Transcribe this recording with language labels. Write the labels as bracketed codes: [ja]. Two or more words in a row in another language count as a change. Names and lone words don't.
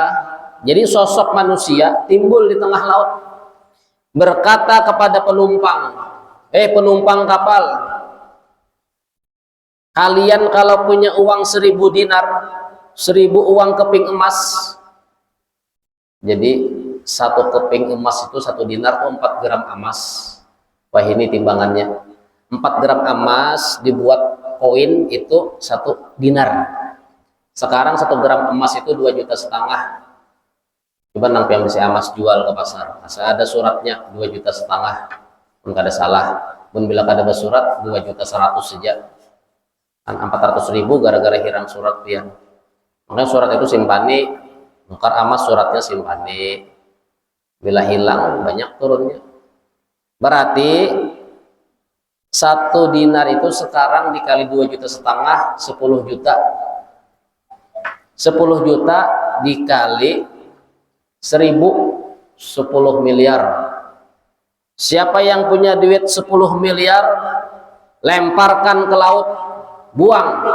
[id] Jadi sosok manusia timbul di tengah laut, berkata kepada penumpang, Penumpang kapal, kalian kalau punya uang 1000 dinar, 1000 uang keping emas, jadi satu keping emas itu 1 dinar itu 4 gram emas. Wah, ini timbangannya 4 gram emas dibuat koin itu 1 dinar. Sekarang 1 gram emas itu 2,5 juta. [bjn] Coba nang yang bisa emas jual ke pasar, asal ada suratnya 2,5 juta, pun kada salah. Pun bila kada ada surat 2,100,000 saja, kan 400.000 gara-gara hilang surat pian. Makanya surat itu simpani, nukar emas suratnya simpani. Bila hilang banyak turunnya. [id] Berarti 1 dinar itu sekarang dikali 2,5 juta, 10 juta. 10 juta dikali 1000, 10 miliar. Siapa yang punya duit 10 miliar, lemparkan ke laut, buang.